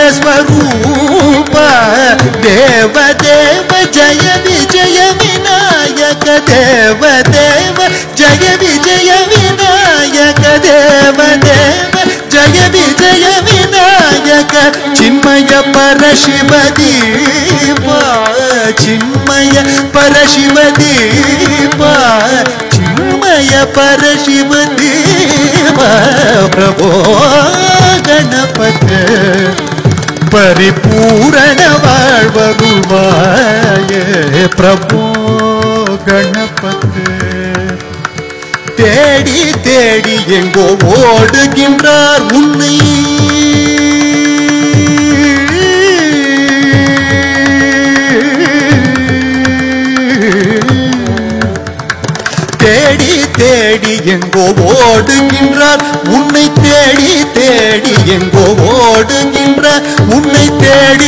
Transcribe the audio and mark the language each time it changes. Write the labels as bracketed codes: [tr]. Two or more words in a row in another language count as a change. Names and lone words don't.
[sa] स्वरूप देव देव जय विजय विनायक देव देव जय विजय विनायक देव देव जय विजय विनायक चिन्मय परशिव दीपा चिन्मय परशिव दीपा चिन्मय परशिव दीपा प्रभो गणपते परिपूर्ण वाळ्वरुवाये प्रभो गणपते [ta] தேடி தேடி எங்கோ ஓடுகின்றார் உன்னை தேடி தேடி எங்கோ ஓடுகின்றார் உன்னை தேடி தேடி எங்கோ ஓடுகின்றார் உன்னை தேடி